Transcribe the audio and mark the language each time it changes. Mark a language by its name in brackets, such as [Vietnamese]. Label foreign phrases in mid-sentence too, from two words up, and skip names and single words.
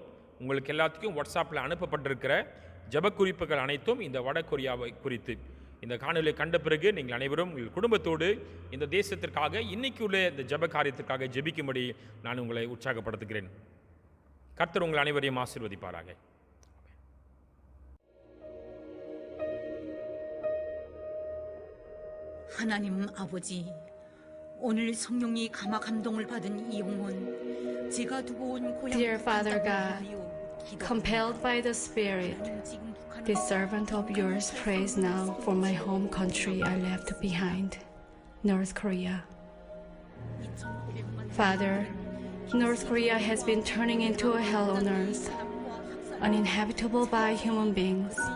[Tamil] உங்களுக்கு எல்லாத்துக்கும் வாட்ஸ்அப்பில் அனுப்பப்பட்டிருக்கிற ஜெப குறிப்புகள் அனைத்தும் இந்த வட கொரியாவை குறித்து. இந்த காணொலியை கண்ட பிறகு நீங்கள் அனைவரும் உங்கள் குடும்பத்தோடு இந்த தேசத்திற்காக இன்னைக்கு உள்ள இந்த ஜெப காரியத்திற்காக ஜெபிக்கும்படி நான் உங்களை உற்சாகப்படுத்துகிறேன். கர்த்தர் உங்கள் அனைவரையும் ஆசீர்வதிப்பாராக. [Korean] 하나님 아버지, 오늘 성령이 감화 감동을 받은 이용훈, 제가 두고 온 고향 [English] Dear Father God, compelled by the Spirit, this servant of yours prays now for my home country I left behind, North Korea. Father, North Korea has been turning into a hell on earth, uninhabitable by human beings.